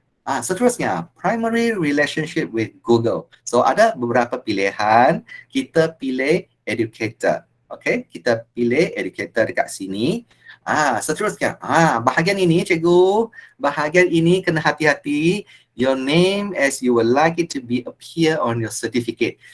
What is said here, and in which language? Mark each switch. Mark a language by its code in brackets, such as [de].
[ms] Seterusnya, [en] primary relationship with Google. [ms] So ada beberapa pilihan, kita pilih educator. Okay, kita pilih educator dekat sini. Seterusnya, bahagian ini cikgu, bahagian ini kena hati-hati. [en] Your name as you would like it to be appear on your certificate.